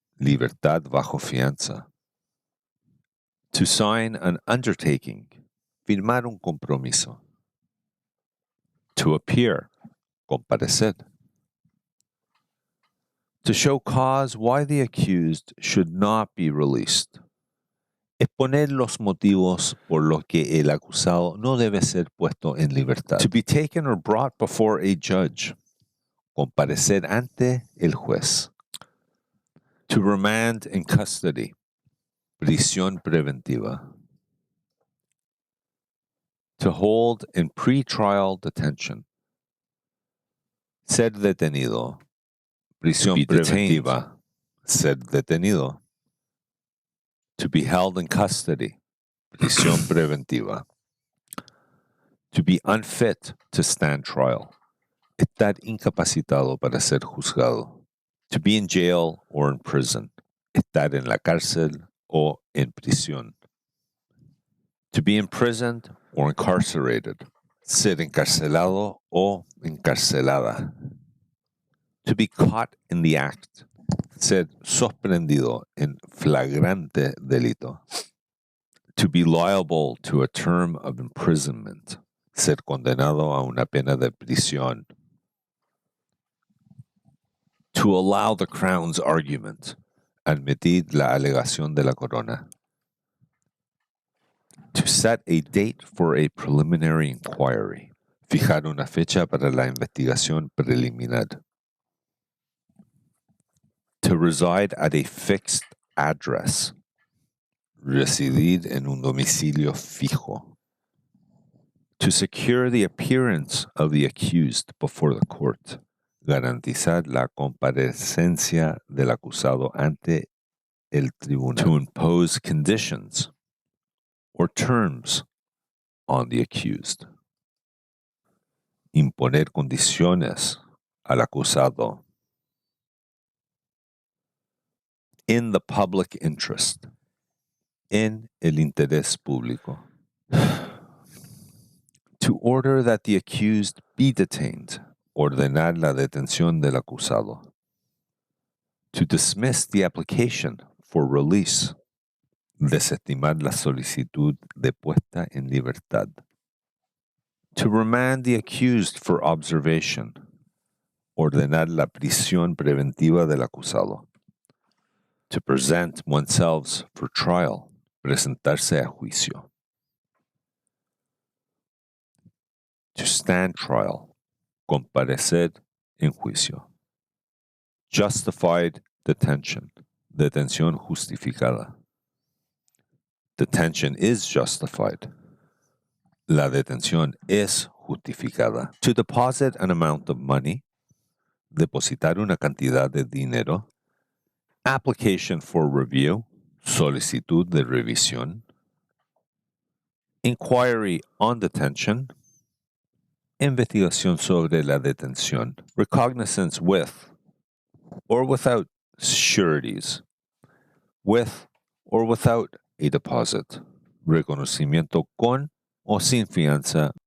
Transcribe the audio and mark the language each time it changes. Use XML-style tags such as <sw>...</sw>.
<es>Libertad bajo fianza.</es> <en>To sign an undertaking.</en> <es>Firmar un compromiso.</es> <en>To appear.</en> <es>Comparecer.</es> <en>To show cause why the accused should not be released.</en> <es>Exponer los motivos por los que el acusado no debe ser puesto en libertad.</es> <en>To be taken or brought before a judge.</en> <es>Comparecer ante el juez.</es> <en>To remand in custody.</en> <es>Prisión preventiva.</es> <en>To hold in pretrial detention.</en> <es>Ser detenido. Prisión preventiva. Ser detenido.</es> <en>To be held in custody.</en> <es>Prisión preventiva.</es> <en>To be unfit to stand trial.</en> <es>Estar incapacitado para ser juzgado.</es> <en>To be in jail or in prison.</en> <es>Estar en la cárcel o en prisión.</es> <en>To be imprisoned or incarcerated.</en> <es>Ser encarcelado o encarcelada.</es> <en>To be caught in the act.</en> <es>Ser sorprendido en flagrante delito.</es> <en>To be liable to a term of imprisonment.</en> <es>Ser condenado a una pena de prisión.</es> <en>To allow the Crown's argument.</en> <es>Admitir la alegación de la corona.</es> <en>To set a date for a preliminary inquiry.</en> <es>Fijar una fecha para la investigación preliminar.</es> <en>To reside at a fixed address.</en> <es>Residir en un domicilio fijo.</es> <en>To secure the appearance of the accused before the court.</en> <es>Garantizar la comparecencia del acusado ante el tribunal.</es> <en>To impose conditions or terms on the accused.</en> <es>Imponer condiciones al acusado.</es> <en>In the public interest.</en> <es>En el interés público.</es> <en>To order that the accused be detained.</en> <es>Ordenar la detención del acusado.</es> <en>To dismiss the application for release.</en> <es>Desestimar la solicitud de puesta en libertad.</es> <en>To remand the accused for observation.</en> <es>Ordenar la prisión preventiva del acusado.</es> <en>To present oneself for trial.</en> <es>Presentarse a juicio.</es> <en>To stand trial.</en> <es>Comparecer en juicio.</es> <en>Justified detention.</en> <es>Detención justificada.</es> <en>Detention is justified.</en> <es>La detención es justificada.</es> <en>To deposit an amount of money.</en> <es>Depositar una cantidad de dinero.</es> <en>Application for review.</en> <es>Solicitud de revisión.</es> <en>Inquiry on detention.</en> <es>Investigación sobre la detención.</es> <en>Recognizance with or without sureties. With or without a deposit.</en> <es>Reconocimiento con o sin fianza.</es>